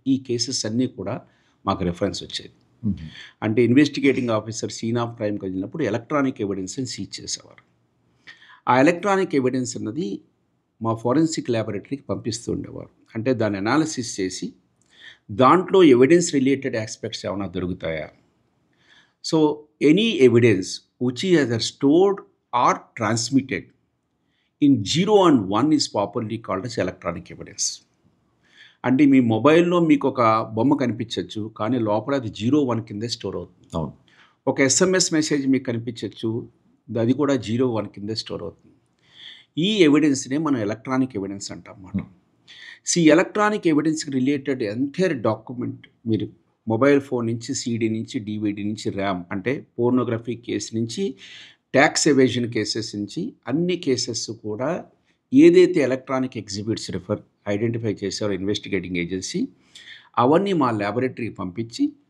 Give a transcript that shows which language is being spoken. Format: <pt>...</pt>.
<te>ఈ కేసెస్ అన్నీ కూడా మాకు రెఫరెన్స్ వచ్చేది. అంటే ఇన్వెస్టిగేటింగ్ ఆఫీసర్ సీన్ ఆఫ్ క్రైమ్కి వెళ్ళినప్పుడు ఎలక్ట్రానిక్ ఎవిడెన్స్ని సీజ్ చేసేవారు. ఆ ఎలక్ట్రానిక్ ఎవిడెన్స్ అన్నది మా ఫోరెన్సిక్ ల్యాబొరేటరీకి పంపిస్తూ ఉండేవారు. అంటే దాన్ని అనాలిసిస్ చేసి దాంట్లో ఎవిడెన్స్ రిలేటెడ్ ఆస్పెక్ట్స్ ఏమైనా దొరుకుతాయా,</te> <en>So any evidence which is either stored or transmitted in 0 and 1 is properly called as electronic evidence.</en> <te>అంటే మీ మొబైల్లో మీకు ఒక బొమ్మ కనిపించవచ్చు, కానీ లోపల అది 0, 1 కిందే స్టోర్ అవుతుంది. అవును. ఒక ఎస్ఎంఎస్ మెసేజ్ మీకు కనిపించవచ్చు, అది కూడా 0, 1 కిందే స్టోర్ అవుతుంది. ఈ ఎవిడెన్స్నే మనం ఎలక్ట్రానిక్ ఎవిడెన్స్ అంటాం అన్నమాట. ఎలక్ట్రానిక్ ఎవిడెన్స్కి రిలేటెడ్ ఎంటైర్ డాక్యుమెంట్ మీరు మొబైల్ ఫోన్ నుంచి, సీడీ నుంచి, డివిడి నుంచి, ర్యామ్ అంటే పోర్నోగ్రఫీ కేసు నుంచి, ట్యాక్స్ ఎవేజన్ కేసెస్ నుంచి అన్ని కేసెస్ కూడా ఏదైతే ఎలక్ట్రానిక్ ఎగ్జిబిట్స్ ఐడెంటిఫై చేశారో ఇన్వెస్టిగేటింగ్ ఏజెన్సీ, అవన్నీ మా ల్యాబొరేటరీకి పంపించి</te>